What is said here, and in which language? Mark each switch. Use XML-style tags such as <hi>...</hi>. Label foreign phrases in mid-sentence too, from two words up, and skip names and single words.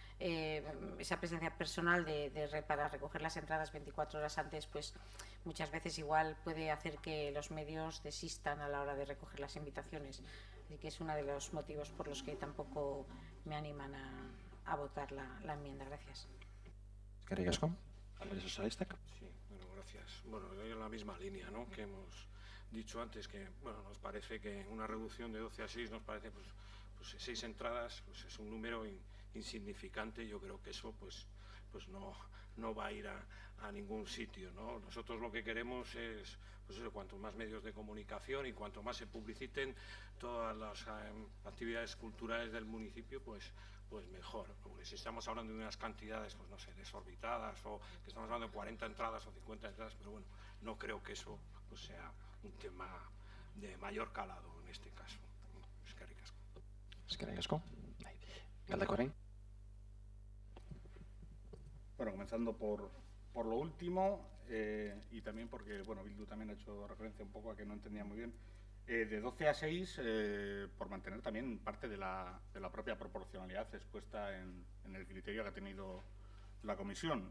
<es>personal para recoger las entradas 24 horas antes, pues muchas veces igual puede hacer que los medios desistan a la hora de recoger las invitaciones. Así que es uno de los motivos por los que tampoco me animan a votar la enmienda. Gracias.</es> <eu>Eskerrik asko. Alderdi Sozialistak.</eu> <es>Sí, bueno, gracias. Bueno, en la misma línea, ¿no?, que hemos dicho antes, que bueno, nos parece que una reducción de 12 a 6 nos parece, pues 6 entradas, pues es un número insignificante. Yo creo que eso pues no va a ir a ningún sitio, ¿no? Nosotros lo que queremos es, pues eso, cuanto más medios de comunicación y cuanto más se publiciten todas las actividades culturales del municipio, pues mejor. Porque si estamos hablando de unas cantidades, pues no sé, desorbitadas, o que estamos hablando de 40 entradas o 50 entradas, pero bueno, no creo que eso pues sea un tema de mayor calado en este caso.</es> <eu>Eskerrik asko. Eskerrik asko. Galdakao orain.</eu> <es>Bueno, comenzando por lo último, y también porque, bueno, Bildu también ha hecho referencia un poco a que no entendía muy bien De 12 a 6, por mantener también parte de la propia proporcionalidad expuesta en el criterio que ha tenido la comisión.</es>